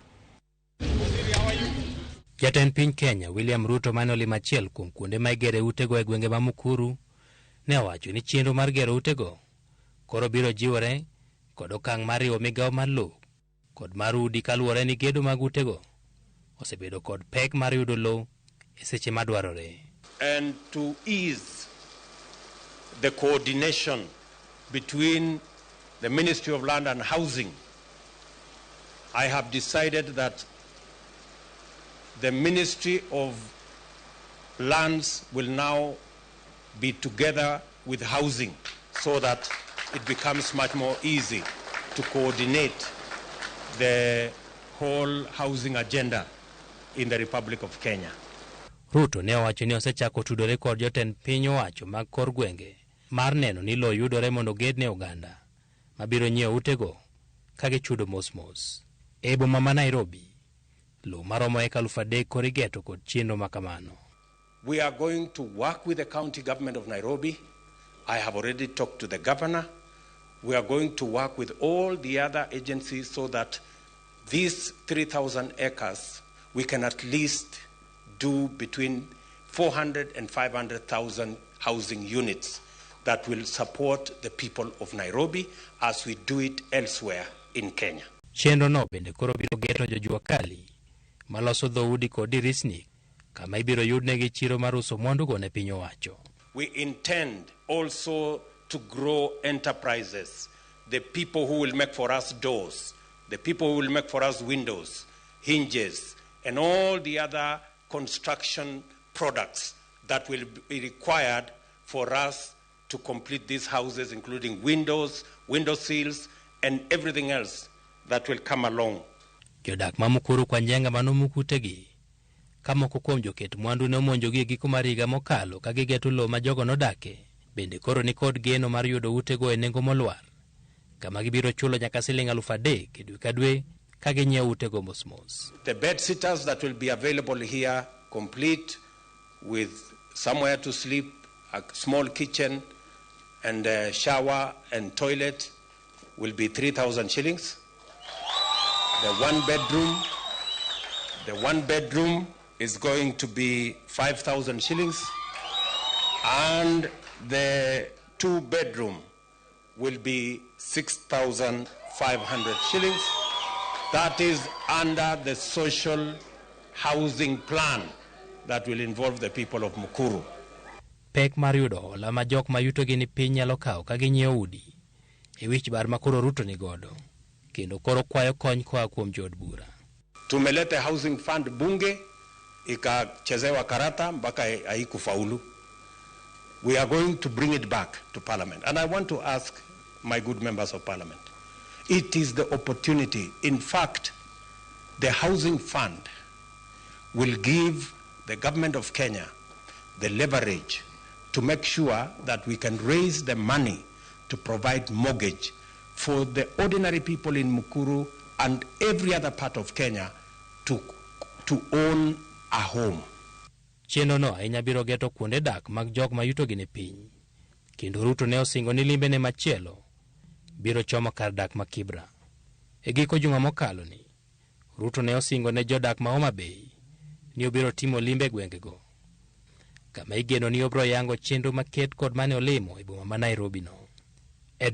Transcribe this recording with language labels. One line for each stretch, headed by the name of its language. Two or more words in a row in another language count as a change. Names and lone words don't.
Luo (Kenya and Tanzania): Jatend piny Kenya William Ruto mane olimo achiel kuom kuonde ma igere utego e gwenge ma Mukuru ne owacho ni chenro mar gero utego koro biro jiwore kod okang' mar riwo migao mar lowo kod mar udi kaluwore ni gedo mag utego osebedo kod pek mar yudo lowo e seche madwarore.
English: And to ease the coordination between the Ministry of Land and Housing, I have decided that the Ministry of Lands will now be together with housing so that it becomes much more easy to coordinate the whole housing agenda in the Republic of Kenya.
Luo (Kenya and Tanzania): Ruto ne owacho ni osechako tudore kod jotend piny owacho mag kor gwenge mar neno ni lowo yudore mondo gedne oganda mabiro nyiewo utego ka gichudo mos. E boma ma Nairobi, lowo maromo eka 3,000 koro igeto kod chenro makamano.
English: We are going to work with the county government of Nairobi. I have already talked to the governor. We are going to work with all the other agencies so that these 3,000 acres, we can at least do between 400 and 500,000 housing units that will support the people of Nairobi as we do it elsewhere in Kenya.
Luo (Kenya and Tanzania): Chenro no bende koro biro geto jojua kali maloso dhoudi kod dirisni kama ibiro yudnegi chiro mar uso mwandugo ne piny owacho.
English: We intend also to grow enterprises, the people who will make for us doors, the people who will make for us windows, hinges, and all the other construction products that will be required for us to complete these houses, including windows, window sills, and everything else that will come along.
Luo (Kenya and Tanzania): Jodak ma Mukuru kwa njenga manomukutegi kama kuom joket mwandu ne omonjogi e giko mar higa mokalo ka gigeto lowo ma jogo nodake bende koro ni kod geno mar yudo utego e nengo molwar kama gibiro chulo nyaka Sh3,000 e dwe ka dwe ka ginyiewo utego mos.
English: The bed sitters that will be available here, complete with somewhere to sleep, a small kitchen and a shower and toilet, will be 3,000 shillings. The one bedroom is going to be 5,000 shillings, and the 2 bedroom will be 6,500 shillings. That is under the social housing plan that will involve the people of Mukuru.
Luo (Kenya and Tanzania): Pek mar yudo hola ma jok ma yutogi ni piny nyalo kawo ka ginyiewo udi e wich bar ma koro Ruto ni godo, kendo koro kwayo kony koa kuom jood bura.
Swahili: Tumelete housing fund bunge ikachezewa karata mpaka haikufaulu.
English: We are going to bring it back to parliament, and I want to ask my good members of parliament, it is the opportunity. In fact, the housing fund will give the government of Kenya the leverage to make sure that we can raise the money to provide mortgage for the ordinary people in Mukuru and every other part of Kenya to own a home.
Luo (Kenya and Tanzania): Chenro no ahinya biro geto kuonde dak mag jok ma yutogi ni piny, kendo Ruto ne osingo ni limbe ne machielo biro chomo kar dak ma Kibra. E giko juma mokalo ni, Ruto ne osingo ne jodak ma Homa Bay ni obiro timo limbe gwengego, kama igeno ni obro yango chenro maket kod mane olimo e boma ma Nairobi no.